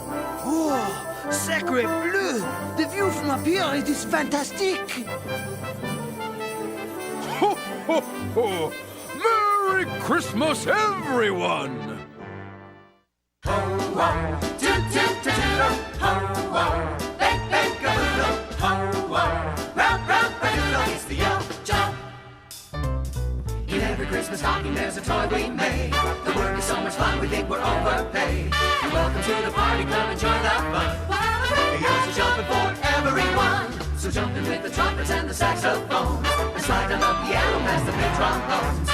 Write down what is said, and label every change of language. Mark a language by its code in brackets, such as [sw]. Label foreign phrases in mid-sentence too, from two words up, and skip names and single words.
[fr] Oh, sacre bleu! [en] The view from up here, it is fantastic! Ho, ho, ho! Merry Christmas, everyone! Ho-oh, toot-toot-toot-toot-o, ho-oh, bake-bake-a-boodle, ho-oh, rub-rub-a-doodle, it's the elf job. In every Christmas stocking there's a toy we made. The work is so much fun, we think we're overpaid. You're welcome to the party, come and join the fun. The elves are jumping for everyone. So jump in with the trumpets and the saxophones, and slide down the piano past the big trombones.